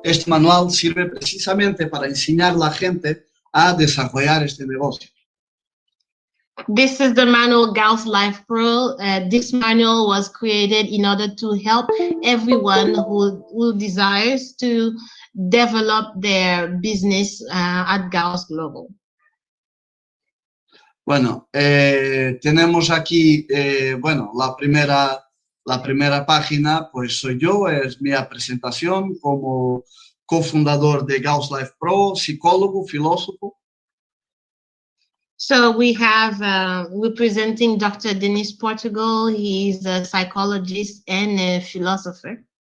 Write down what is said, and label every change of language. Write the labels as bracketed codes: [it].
[es] Este manual sirve precisamente para enseñar a la gente a desarrollar este negocio. [en] This is the manual Gausslifepro. This manual was created in order to help everyone who desires to develop their business at Gauss Global. [es] Bueno, tenemos aquí, bueno, la primera página, pues soy yo, es mi presentación como cofundador de Gausslifepro, psicólogo, filósofo. [en] So we have, we're presenting Dr. Dinis Portugal. He's a psychologist and a philosopher.